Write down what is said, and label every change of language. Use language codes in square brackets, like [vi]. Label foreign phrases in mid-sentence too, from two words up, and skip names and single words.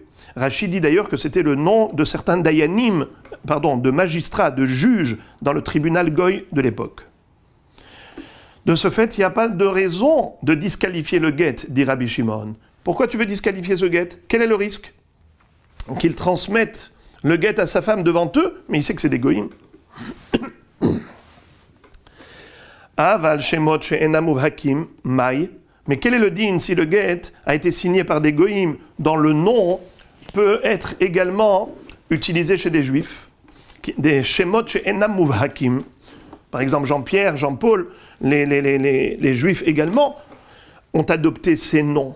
[fr] Rachid dit d'ailleurs que c'était le nom de certains dayanim, de magistrats, de juges dans le tribunal goy de l'époque. De ce fait, il n'y a pas de raison de disqualifier le guet, dit Rabbi Shimon. Pourquoi tu veux disqualifier ce guet? Quel est le risque? Qu'il transmette le guet à sa femme devant eux, mais il sait que c'est des goïms. [he] אבל שמות שאינם מובהקים מאי. [fr] Mais quel est le din si le guet a été signé par des goïms dont le nom peut être également utilisé chez des juifs? Des [he] שמות שאינם מובהקים. [fr] Par exemple, Jean-Pierre, Jean-Paul, les juifs également ont adopté ces noms.